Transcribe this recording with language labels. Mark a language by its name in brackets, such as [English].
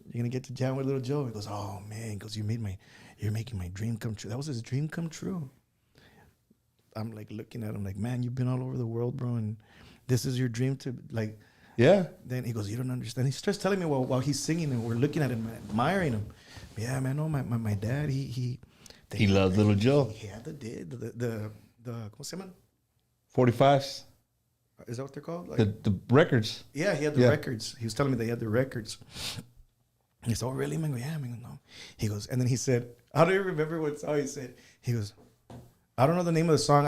[English] You're gonna get to jam with Little Joe." He goes, "Oh man," he goes, "You're making my dream come true." That was his dream come true. I'm like looking at him like, "Man, you've been all over the world, bro, and this is your dream to like." Yeah. Then he goes, "You don't understand." He starts telling me while he's singing, and we're looking at him, admiring him. Yeah, man. No, my dad, he loved Little Joe. He had the [Spanish] ¿cómo se llaman? [English] 45s. Is that what they're called? Like, The records. yeah, he had the records. He was telling me they had the records. He said, "Oh, really?" Man, yeah, man, no. He goes, and then he said, I don't even remember what song he said. He goes, "I don't know the name of the song.